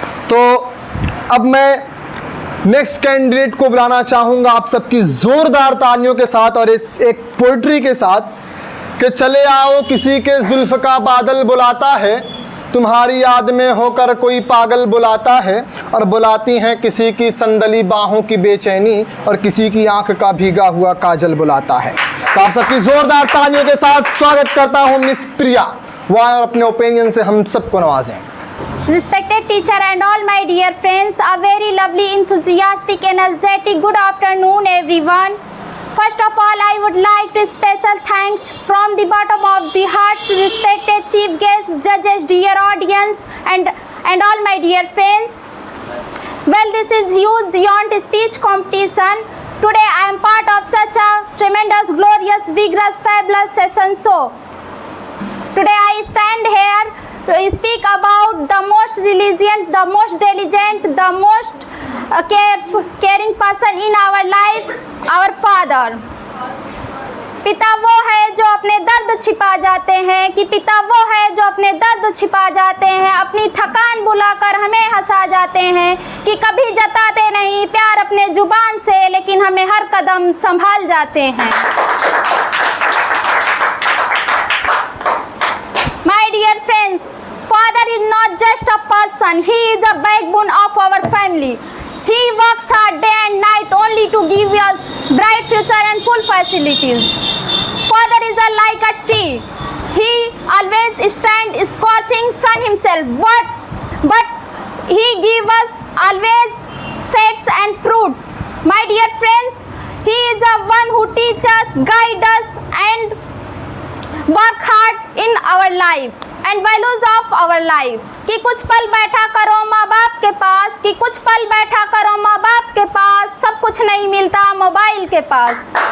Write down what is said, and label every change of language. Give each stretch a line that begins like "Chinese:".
Hindi: तो अब मैं
English: next candidate
Hindi: को बुलाना चाहूँगा आप सबकी ज़ोरदार तालियों के साथ और इस एक पोइट्री के साथ कि चले आओ किसी के जुल्फ़ का बादल बुलाता है, तुम्हारी याद में होकर कोई पागल बुलाता है, और बुलाती हैं किसी की संदली बाहों की बेचैनी और किसी की आंख का भीगा हुआ काजल बुलाता है। तो आप सबकी ज़ोरदार तालियों के साथ स्वागत करता हूँ मिस प्रिया, वो आए और अपने ओपिनियन से हम सबको नवाजें।
English: Respected teacher and all my dear friends, a very lovely, enthusiastic, energetic good afternoon everyone. First of all, I would like to special thanks from the bottom of the heart to respected chief guests, judges, dear audience and all my dear friends. Well, this is huge beyond speech competition. Today I am part of such a tremendous, glorious, vigorous, fabulous session. So today I stand here to speak about the most diligent, the most diligent, the most caring person in our lives, our father.
Hindi: पिता वो है जो अपने दर्द छिपा जाते हैं, कि पिता वो है जो अपने दर्द छिपा जाते हैं, अपनी थकान बुलाकर हमें हंसा जाते हैं, कि कभी जताते नहीं प्यार अपने जुबान से, लेकिन हमें हर कदम संभाल जाते हैं।
English: My dear friends, father is not just a person, he is a backbone of our family. He works hard day and night only to give us bright future and full facilities. Father is like a tree. He always stands scorching sun himself, but he gives us always shades and fruits. My dear friends, he is the one who teaches us, guides us and work hard in our life and values of our life.
Hindi: कि कुछ पल बैठा करो माँ बाप के पास, कि कुछ पल बैठा करो माँ बाप के पास, सब कुछ नहीं मिलता मोबाइल के पास।